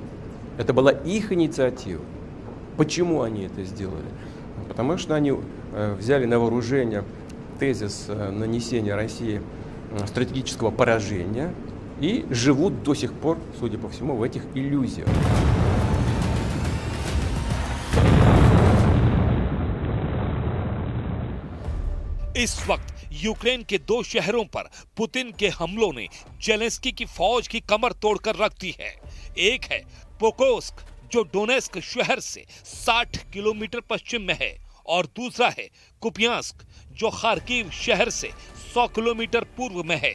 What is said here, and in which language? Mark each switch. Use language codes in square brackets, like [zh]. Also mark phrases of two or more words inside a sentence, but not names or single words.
[ru] Это была их инициатива. Почему они это сделали? Потому что они взяли на вооружение тезис нанесения России стратегического поражения и живут до сих пор, судя по всему, в этих иллюзиях. [hi] इस वक्त यूक्रेन के 2 शहरों पर पुतिन के हमलों ने जेलेंस्की की फौज की कमर तोड़कर रख दी है। एक है पोक्रोस्क, जो डोनेस्क शहर से 60 किलोमीटर पश्चिम में है, और दूसरा है कुपियांस्क, जो खार्किव शहर से 100 किलोमीटर पूर्व में है।